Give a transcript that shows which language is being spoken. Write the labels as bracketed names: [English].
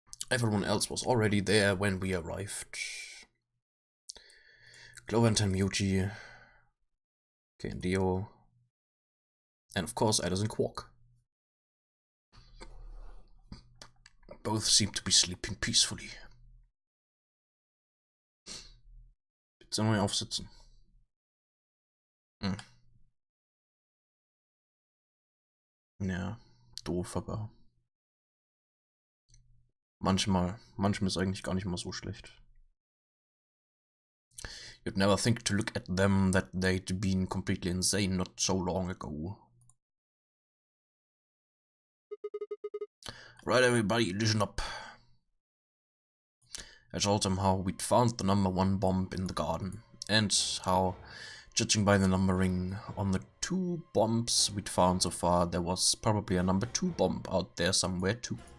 [English] Everyone else was already there when we arrived. Cloventon, Muji, Dio, and of course Addison Quark. Both seem to be sleeping peacefully. [German] Jetzt sollen wir aufsitzen. Ja, doof, aber manchmal ist eigentlich gar nicht mal so schlecht. [English] You'd never think to look at them that they'd been completely insane not so long ago. Right, everybody, listen up. I told them how we'd found the #1 bomb in the garden, and how, judging by the numbering on the 2 bombs we'd found so far, there was probably a #2 bomb out there somewhere too.